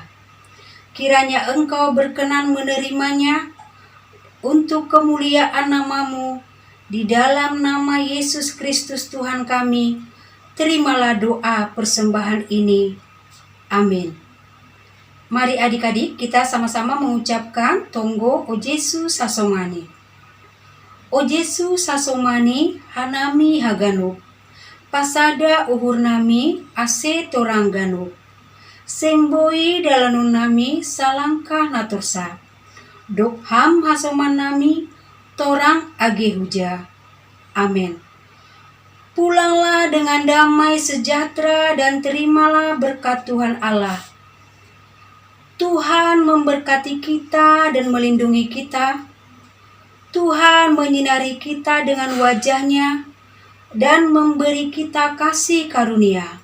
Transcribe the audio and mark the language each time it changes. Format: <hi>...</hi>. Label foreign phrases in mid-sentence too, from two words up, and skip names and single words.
<id>Kiranya Engkau berkenan menerimanya untuk kemuliaan nama-Mu. Di dalam nama Yesus Kristus Tuhan kami, terimalah doa persembahan ini. Amin. Mari adik-adik kita sama-sama mengucapkan Tonggo O Jesu Sasomani.</id> <bts>O Jesu Sasomani hanami haganuk, pasada uhur nami ase torangganuk, semboi dalanun nami salangkah natursa, dok ham hasoman nami Torang age huja.</bts> <id>Amin. Pulanglah dengan damai sejahtera dan terimalah berkat Tuhan Allah. Tuhan memberkati kita dan melindungi kita. Tuhan menyinari kita dengan wajah-Nya dan memberi kita kasih karunia.</id>